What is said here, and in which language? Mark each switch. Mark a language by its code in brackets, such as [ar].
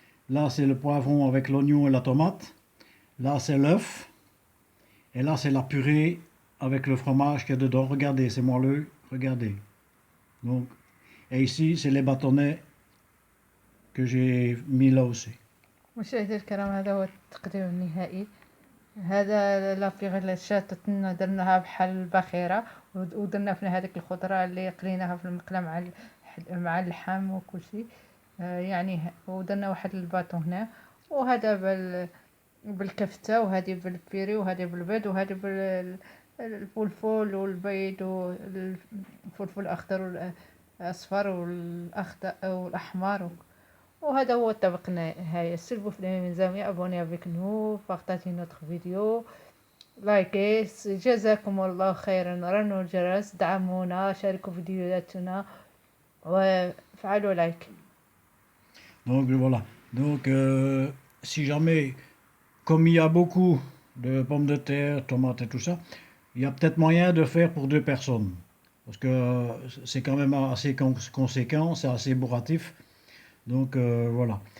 [fr] Là c'est le poivron avec l'oignon et la tomate. Là c'est l'œuf. Et là c'est la purée avec le fromage qu'il y a dedans. Regardez, c'est moelleux. Regardez. Donc, et ici c'est les bâtonnets que j'ai mis là aussi. [ar] مشاهدي الكرام هذا هو التقديم النهائي. هذا لافيغ اللي شاتتنا درناها بحال البخيرة ودرنا فيها هذيك الخضرة اللي قليناها في المقلة مع اللحم وكل شيء. يعني ودرنا واحد الباطو هنا وهذا بالكفتة وهذه بالبيري وهذه بالبيض وهذه بالفلفل والبيض والفلفل الأخضر والأصفر والأخضر والأحمر. وهذا هو الطبق النهائي. [fr] s'il vous plaît mes amis, abonnez avec nous, partagez notre vidéo, لايكي. [ar] جزاكم الله خيرا، رنوا الجرس، دعمونا، شاركوا فيديوهاتنا وفعلوا لايك. [fr] Donc voilà. Donc si jamais, comme il y a beaucoup de pommes de terre, tomates et tout ça, il y a peut-être moyen de faire pour 2 personnes. Parce que c'est quand même assez conséquent, c'est assez bourratif. Donc voilà.